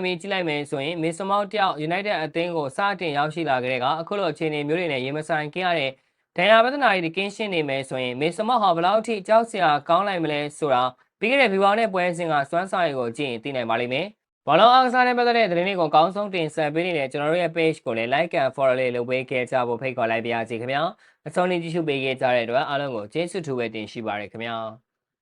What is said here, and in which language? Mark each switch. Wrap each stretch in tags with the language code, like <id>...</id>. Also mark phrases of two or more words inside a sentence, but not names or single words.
<my>ပြီးကြည့်လိုက်မယ်ဆိုရင်မေဆွန်မောက်တယောက် United အသင်းကိုစတင်ရောက်ရှိလာခဲ့တဲ့ကအခုလိုအခြေအနေမျိုးတွေနဲ့ရင်မဆိုင်ခဲ့ရတဲ့ဒဏ်ရာပြဿနာတွေကင်းရှင်းနေမယ်ဆိုရင်မေဆွန်မောက်ဟာဘယ်လောက်ထိကြောက်စရာကောင်းလိုက်မလဲဆိုတာပြီးခဲ့တဲ့ဗီဘောင်နဲ့ပွဲစဉ်ကစွမ်းဆောင်ရည်ကိုကြည့်ရင်သိနိုင်ပါလိမ့်မယ်ဘောလုံးအားကစားနဲ့ပတ်သက်တဲ့သတင်းတွေကိုအကောင်းဆုံးတင်ဆက်ပေးနေတဲ့ကျွန်တော်တို့ရဲ့ page ကိုလည်း</my> <en>like and follow</en> <my>လေးလုပ်ပေးခဲ့ကြဖို့ဖိတ်ခေါ်လိုက်ပါရစေခင်ဗျာအဆုံးထိကြည့်ရှုပေးခဲ့ကြတဲ့အတွက်အားလုံးကိုကျေးဇူးထူးပဲတင်ရှိပါရခင်ဗျာ</my>